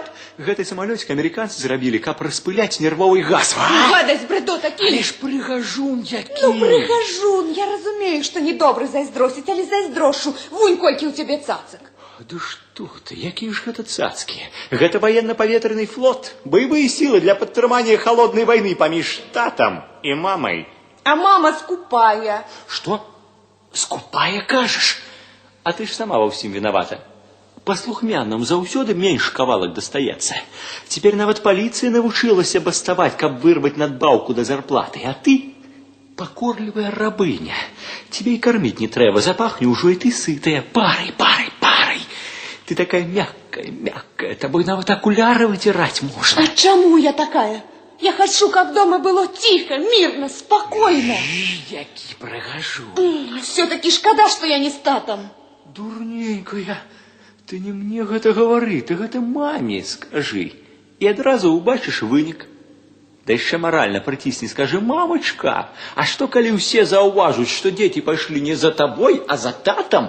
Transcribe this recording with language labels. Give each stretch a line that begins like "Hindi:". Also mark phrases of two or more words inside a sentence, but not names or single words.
Belarusian: Гэты самолетик американцы зрабілі, каб распылять нервовый газ. Гадасць, брэду такі. Але ж прыгажун які. Ну, прыгажун, я разумею, што недобра зайздросіць, але зайздрошу. Вунь, колькі ў цябе цацак. Да што ты, якія ж гэта цацкі? Гэта военно-паветраны флот.
Russian: Боевые силы
Belarusian: для падтрымання холодной войны паміж татам і мамай. А мама скупая. Што? Скупая, кажаш? А ты ж сама ва ўсім виновата. Паслухмянам заўсёды менш кавалак дастаецца. Цяпер нават паліцыя навучылася баставаць, каб вырваць надбаўку да зарплаты. А ты пакорлівая рабыня. Тебе і карміць не трэба, запахне ўжо і ты сытая. Парай. Ты такая мягкая, тобой нават акуляры
Russian: вытирать можно.
Belarusian: А чаму я такая?
Russian: Я хочу, как дома было тихо, мирно, спокойно.
Belarusian: Які прыгажу.
Russian: Все-таки шкода, что я не с татом.
Belarusian: Дурненькая, ты не мне гэта гавары, ты гэта маме скажи. І адразу убачыш вынік. Да яшчэ маральна прыцісні, скажи, мамочка, а што калі ўсе заўважуць, што дзеці пайшлі не за табой, а за татам?